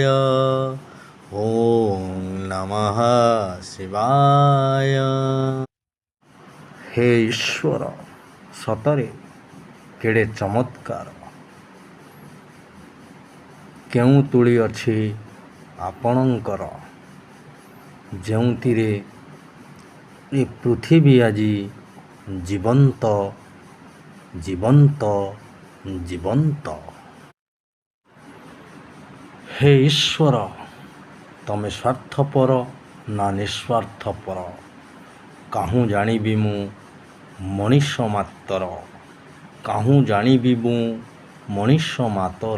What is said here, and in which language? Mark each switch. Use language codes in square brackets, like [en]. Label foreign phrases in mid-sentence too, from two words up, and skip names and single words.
[sa] ॐ नमः शिवाय। [or] ହେ ଈଶ୍ୱର ସତରେ କେଡ଼େ ଚମତ୍କାର କେଉଁ ତୁଳି ଅଛି ଆପଣଙ୍କର ଯେଉଁଥିରେ ଏ ପୃଥିବୀ ଆଜି ଜୀବନ୍ତ ଜୀବନ୍ତ ଜୀବନ୍ତ। ହେ ଈଶ୍ୱର ତମେ ସ୍ୱାର୍ଥପର ନା ନିଃସ୍ୱାର୍ଥପର କାହୁଁ ଜାଣିବି ମୁଁ ମଣିଷ ମାତ୍ର, କାହୁଁ ଜାଣିବି ମୁଁ ମଣିଷ ମାତର।